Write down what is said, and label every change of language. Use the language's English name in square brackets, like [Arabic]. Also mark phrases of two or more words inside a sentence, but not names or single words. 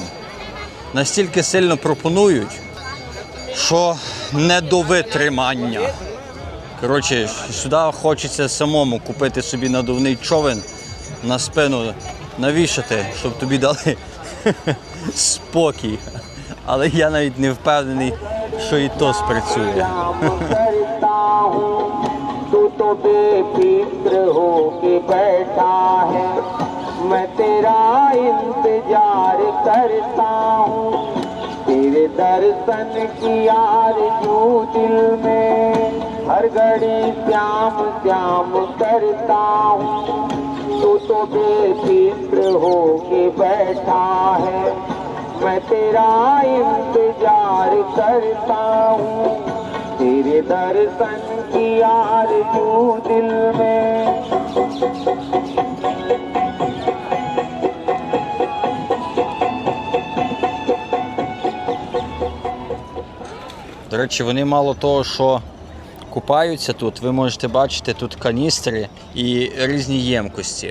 [Ukrainian] Настільки сильно пропонують, що не до витримання. Коротше, сюди хочеться самому купити собі надувний човен, на спину навішати, щоб тобі дали спокій. Але я навіть не впевнений, що і то спрацює. [Hindi] तू तो बेफिक्र होके बैठा है, मैं तेरा इंतजार करता हूँ, तेरे दर्शन की आरज़ू दिल में हर घड़ी श्याम श्याम करता हूँ, तू तो बेफिक्र होके बैठा है, मैं तेरा इंतजार करता हूँ, तेरे दर्शन की आरज़ू दिल में। [Ukrainian] До речі, вони мало того, що купаються тут, ви можете бачити тут каністри і різні ємкості.